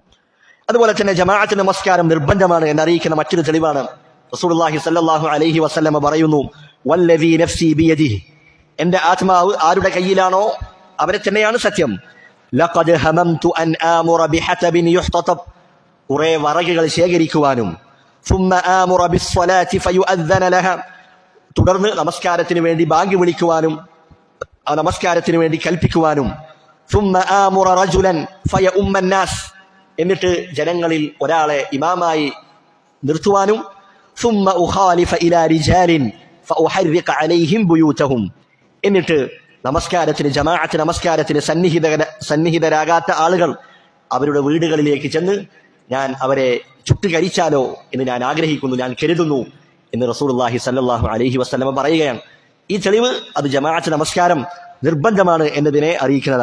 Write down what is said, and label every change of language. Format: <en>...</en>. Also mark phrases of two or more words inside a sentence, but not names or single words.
<ml>അതുപോലെ തന്നെ ജമാഅത്ത് നമസ്കാരം നിർബന്ധമാണ് എന്നറിയിക്കുന്ന മറ്റൊരു തെളിവാണ്</ml> <ar>رسول الله صلى الله عليه وسلم</ar> <ml>പറയുന്നു,</ml> <ar>والذي نفسي بيده,</ar> <ml>എന്റെ ആത്മാവ് ആരുടെ കയ്യിലാണോ അവരെ തന്നെയാണ് സത്യം.</ml> <ar>لقد هممت أن آمر بحطب يحتطب,</ar> <ml>കുറേ വറകുകൾ ശേഖരിക്കുവാനും,</ml> <ar>ثم آمر بالصلاة فيؤذن لها,</ar> <ml>തുടർന്ന് നമസ്കാരത്തിന് വേണ്ടി ബാങ്ക് വിളിക്കുവാനും ആ നമസ്കാരത്തിന് വേണ്ടി കൽപ്പിക്കുവാനും,</ml> <ar>ثم آمر رجلا فيؤم الناس,</ar> <ml>എന്നിട്ട് ജനങ്ങളിൽ ഒരാളെ ഇമാമായി നിർത്തുവാനും,</ml> <ar>ثم أخالف إلى رجال فأحرق عليهم بيوتهم,</ar> <ml>എന്നിട്ട് നമസ്കാരത്തിന് ജമാഅത്ത് നമസ്കാരത്തിന് സന്നിഹിതരാകാത്ത ആളുകൾ അവരുടെ വീടുകളിലേക്ക് ചെന്ന് ഞാൻ അവരെ ചുട്ടുകരിച്ചാലോ എന്ന് ഞാൻ ആഗ്രഹിക്കുന്നു, ഞാൻ കരുതുന്നു എന്ന്</ml> <ar>رسول الله صلى الله عليه وسلم</ar> <ml>പറയുകയാണ്. ഈ തെളിവ് അത് ജമാഅത്ത് നമസ്കാരം നിർബന്ധമാണ് എന്നതിനെ അറിയിക്കുന്നതാണ്.</ml>